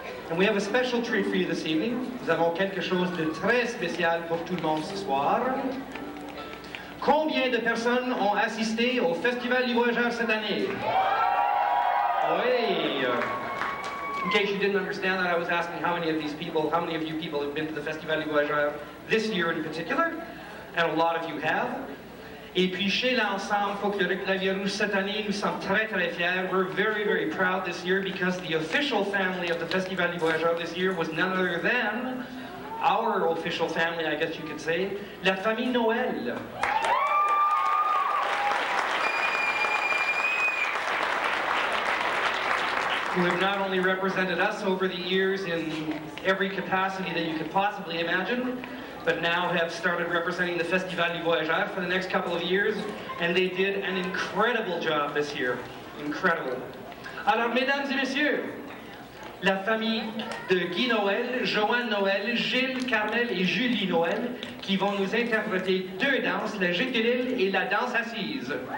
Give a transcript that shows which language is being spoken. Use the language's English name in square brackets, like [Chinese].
[English] And we have a special treat for you this evening. [French] Nous avons quelque chose de très spécial pour tout le monde ce soir. Combien de personnes ont assisté au Festival du Voyageur cette année? Oui. [English] In case you didn't understand that, I was asking how many of you people have been to the Festival du Voyageur this year in particular, and a lot of you have. [French] Et puis chez l'ensemble folklorique de la Vie-Rouge cette année, nous sommes très très fiers. [English] We're very very proud this year because the official family of the Festival du Voyageur this year was none other than our official family, I guess you could say, la famille Noël. Who have not only represented us over the years in every capacity that you could possibly imagine, but now have started representing the Festival du Voyageur for the next couple of years, and they did an incredible job this year. Incredible. [French] Alors, mesdames et messieurs, la famille de Guy Noël, Joanne Noël, Gilles, Carmel et Julie Noël, qui vont nous interpréter deux danses, la Gitélile et la danse assise.